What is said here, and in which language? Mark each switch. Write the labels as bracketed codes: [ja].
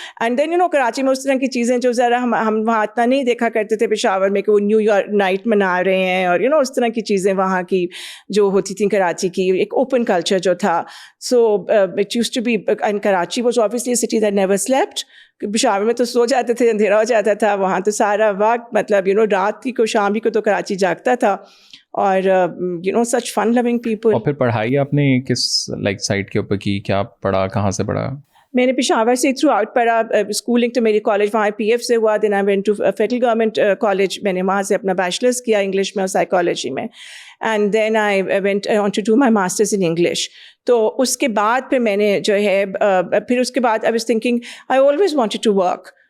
[ur] And then Karachi میں اس طرح کی چیزیں جو ذرا ہم وہاں اتنا نہیں دیکھا کرتے تھے پشاور میں, کہ وہ نیو ایئر نائٹ منا رہے ہیں اور اس طرح کی چیزیں وہاں کی جو ہوتی تھیں کراچی کی, ایک اوپن کلچر جو تھا. [en] So it used to be, and Karachi was obviously a city that never slept. [ur] Peshawar میں تو سو جاتے تھے, اندھیرا ہو جاتا تھا, وہاں تو سارا وقت مطلب رات کی کو شام ہی کو تو کراچی جاگتا تھا. [en] اور such fun loving people. [ur] اور پھر پڑھائی آپ نے کس لائک سائٹ کے اوپر کی, کیا پڑھا, کہاں سے پڑھا؟ میں نے پشاور سے تھرو آؤٹ پڑھا. اسکولنگ تو میری کالج وہاں پی ایف سے ہوا. [en] then I went to federal government college, [ur] میں نے وہاں سے اپنا بیچلرس کیا انگلش میں اور سائیکالوجی میں. [en] And then I went on to do my masters in English. [ur] تو اس کے بعد پھر میں نے جو ہے پھر اس کے بعد [en] I was thinking I always wanted to work.